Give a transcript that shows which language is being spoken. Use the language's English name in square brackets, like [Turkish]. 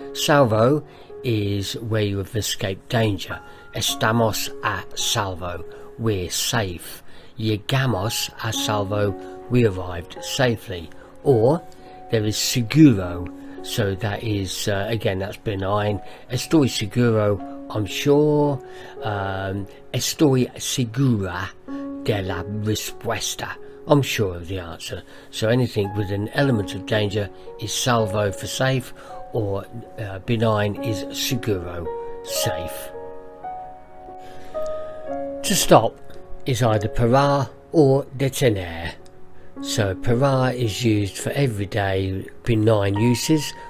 [English] Salvo is where you have escaped danger. [Spanish] Estamos a salvo, [English] we're safe. [Spanish] Llegamos a salvo, [English] we arrived safely. Or there is seguro, so that is, again, that's benign. [Spanish] Estoy seguro, [English] I'm sure. [Spanish] Estoy segura de la respuesta. [English] I'm sure of the answer. So anything with an element of danger is salvo for safe, or benign is seguro, safe. To stop is either parar or detener. So parar is used for everyday benign uses.